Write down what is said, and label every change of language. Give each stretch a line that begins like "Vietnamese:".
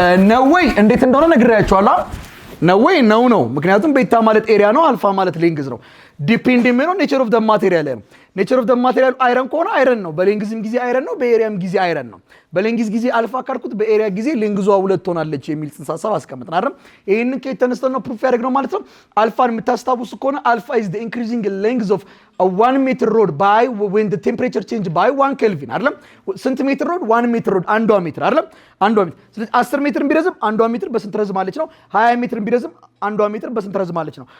Amharic: ነው ወይ እንዴት እንደሆነ ነግሬያችኋለሁ። ነው ወይ ነው። ምክንያቱም ቤታ ማለት ኤሪያ ነው፣ አልፋ ማለት ሌንግዝ ነው። ዲፔንድ የሚሆነው
English: ኔቸር ኦፍ ደ ማቴሪያል
Amharic: ነው። ኔቸር ኦፍ ደ ማቴሪያል አይረን ከሆነ አይረን ነው፣ በሌንግዝም ጊዜ አይረን ነው፣ በኤሪያም ጊዜ አይረን ነው። በሌንግዝ ጊዜ አልፋ ካልኩት በኤሪያ ጊዜ ሌንግዟ 2 ሆናለች የሚል ጽንሰ ሐሳብ አስቀምጥን አይደል? ይሄንን ከየት ተነስተን ነው ፕሩፍ ያደረግነው ማለት ነው? አልፋን የምታስታውሱ ከሆነ አልፋ
English: is the increasing length of a 1 meter rod by when the temperature change by 1 kelvin
Amharic: አይደል? ስንት ሜትር ሮድ? 1 ሜትር ሮድ አንዷ ሜትር አይደል? አንዷ ሜትር። ስለዚህ 10 ሜትር ቢረዝም አንዷ ሜትር በስንት ረዝማለች ነው? 20 ሜትር ቢረዝም አንዷ ሜትር በስንት ረዝማለች ነው?